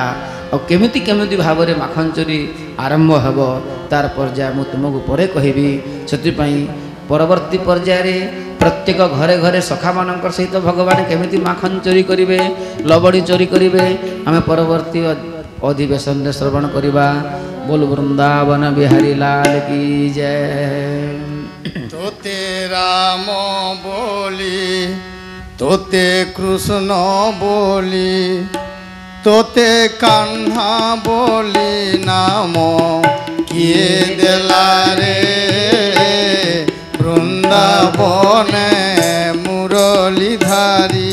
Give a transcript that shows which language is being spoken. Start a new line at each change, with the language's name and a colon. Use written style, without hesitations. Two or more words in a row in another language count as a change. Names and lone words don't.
Odia: ଆଉ କେମିତି କେମିତି ଭାବରେ ମାଖନ ଚୋରି ଆରମ୍ଭ ହେବ ତାର ପର୍ଯ୍ୟାୟ ମୁଁ ତୁମକୁ ପରେ କହିବି। ସେଥିପାଇଁ ପରବର୍ତ୍ତୀ ପର୍ଯ୍ୟାୟରେ ପ୍ରତ୍ୟେକ ଘରେ ଘରେ ସଖାମାନଙ୍କର ସହିତ ଭଗବାନ କେମିତି ମାଖନ ଚୋରି କରିବେ, ଲବଣୀ ଚୋରି କରିବେ, ଆମେ ପରବର୍ତ୍ତୀ ଅଧିବେଶନରେ ଶ୍ରବଣ କରିବା।
Hindi: बोल वृंदावन बिहारी लाल की जय।
Odia: ତୋତେ ରାମ ବୋଲି ତୋତେ କୃଷ୍ଣ ବୋଲି ତୋତେ କାହ୍ନା ବୋଲି ନାମ କିଏ ଦେଲା ରେ ବୃନ୍ଦାବନ ମୁରଲୀଧାରୀ।